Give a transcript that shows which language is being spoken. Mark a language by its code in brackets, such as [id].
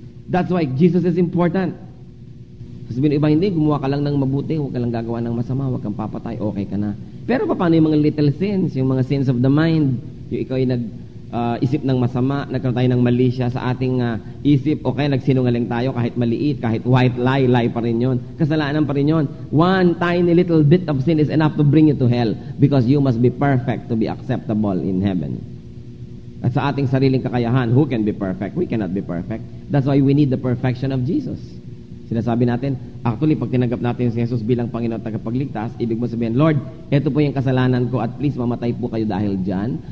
[en] That's why Jesus is important. [tl] Sabihin ng iba, hindi, gumawa ka lang ng mabuti, huwag ka lang gagawa ng masama, huwag kang papatay, okay ka na. Pero paano yung mga [en] little sins, [tl] yung mga [en] sins of the mind, [tl] yung ikaw ay nag-isip ng masama, nagkaroon tayo ng mali siya sa ating isip, okay, nagsinungaling tayo kahit maliit, kahit [en] white lie, lie [tl] pa rin yun. Kasalanan pa rin yun. [en] One tiny little bit of sin is enough to bring you to hell because you must be perfect to be acceptable in heaven. [tl] At sa ating sariling kakayahan, [en] who can be perfect? We cannot be perfect. That's why we need the perfection of Jesus. [tl] Sinasabi natin, actually, pag tinanggap natin si Jesus bilang Panginoon at tagapagligtas, ibig mo sabihin, Lord, ito po yung kasalanan ko at please mamatay po kayo dahil dyan.